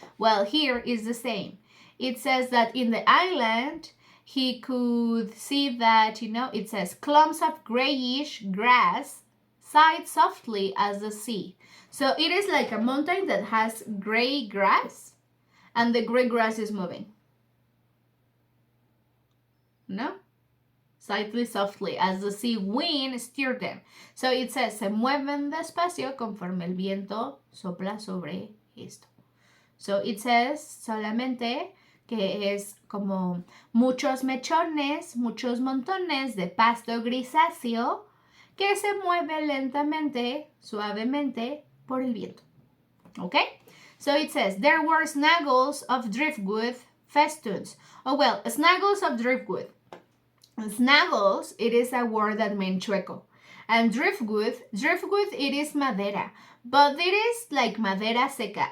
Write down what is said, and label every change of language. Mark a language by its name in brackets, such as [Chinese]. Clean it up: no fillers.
[English] Well, here is the same. It says that in the island, he could see that, it says clumps of grayish grass sighed softly as the sea. So it is like a mountain that has gray grass and the gray grass is moving. No? Slightly softly as the sea wind stirred them. So it says, [Spanish] se mueven despacio conforme el viento sopla sobre esto. [English] So it says [Spanish] solamente que es como muchos mechones, muchos montones de pasto grisáceo que se mueve lentamente, suavemente por el viento. [English] Okay? So it says, there were snaggles of driftwood festoons. Oh, well, snaggles of driftwood. Snaggles, it is a word that means chueco. And driftwood, it is madera. But it is like madera seca.